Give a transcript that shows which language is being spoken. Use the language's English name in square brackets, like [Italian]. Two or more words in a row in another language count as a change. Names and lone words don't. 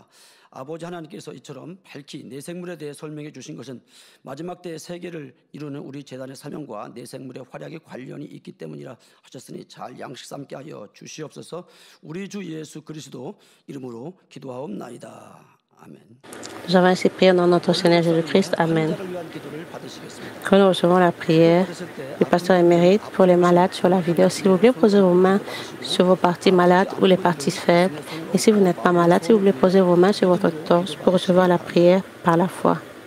[Korean] 아버지 하나님께서 이처럼 밝히 내 생물에 대해 설명해 주신 것은 마지막 때의 세계를 이루는 우리 제단의 사명과 내 생물의 활약에 관련이 있기 때문이라 하셨으니 잘 양식 삼게 하여 주시옵소서. 우리 주 예수 그리스도 이름으로 기도하옵나이다. [French] Nous avons ainsi prié dans notre Seigneur Jésus-Christ. Amen. Que nous recevons la prière du pasteur émérite pour les malades sur la vidéo. S'il vous plaît, posez vos mains sur vos parties malades ou les parties faibles. Et si vous n'êtes pas malade, s'il vous plaît, posez vos mains sur votre torse pour recevoir la prière par la foi.